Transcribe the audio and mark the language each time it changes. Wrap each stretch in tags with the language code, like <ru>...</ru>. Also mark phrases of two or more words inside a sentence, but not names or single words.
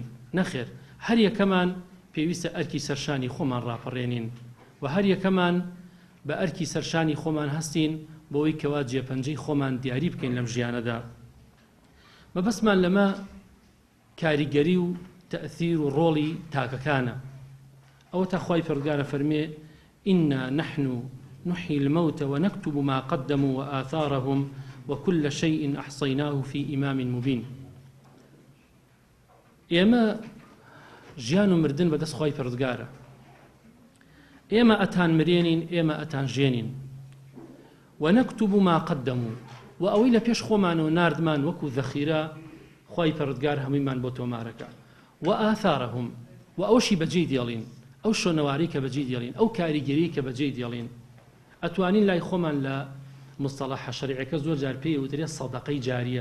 <ckb>نەخێر، هەر یەکەمان پێویستە ئەرکی سەرشانی خۆمان ڕاپەڕێنین و هەر یەکەمان بە ئەرکی سەرشانی خۆمان هەستین بۆی کەوا جێپەنجەی خۆمان دیاری بکەین لەم ژیانەدا. مەبەستمان لەمە کاریگەری و تەئثیر و ڕۆڵی تاکەکانە. ئەوە تا خوای پەروەردگار فەرمێ:</ckb> <ar>إنا نحن نحيي الموتى ونكتب ما قدموا وآثارهم وكل شيء أحصيناه في إمام مبين.</ar> <ckb>ئێمە ژیان و مردن بەدەست خوای پەروەردگارە. ئێمە ئەتان مرێنین، ئێمە ئەتان ژێنین.</ckb> <ar>ونكتب ما قدموا،</ar> <ckb>و ئەوەی لە پێش خۆمانەوە ناردمان وەکو ذەخیرە خوای پەروەردگار هەموویمان بۆ تۆمارەکە. وآثارهم، و ئەوشی بەجێی دێڵین، ئەو شۆنەواری کە بەجێی دێڵین، ئەو کاریگەری کە بەجێی دێڵین. ئەتوانین لای خۆمان لە مستەڵەحە شەریعەکە زۆر جار پێی وترێت سەدەقەی جاریە.</ckb>